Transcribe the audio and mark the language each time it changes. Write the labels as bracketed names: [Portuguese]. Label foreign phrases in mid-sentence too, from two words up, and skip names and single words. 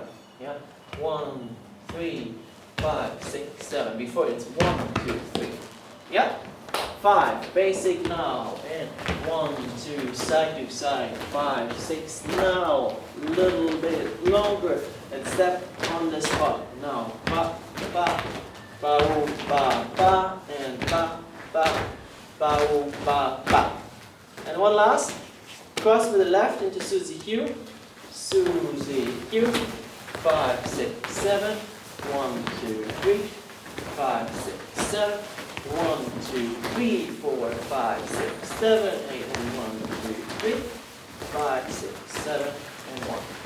[English] Yeah, 1, 3, 5, 6, 7. Before it's 1, 2, 3. Yeah. 5, basic now, and 1, 2, side to side, 5, 6, now, little bit longer, and step on the spot, now, ba, ba, ba, ba, ba, and ba, ba, ba, ba, ba. And one last, cross with the left into Susie Q, Susie Q, 5, 6, 7, 1, 2, 3, 5, 6, 7, 1, 2, 3, 4, 5, 6, 7, 8, and 1, 2, 3, 5, 6, 7, and 1.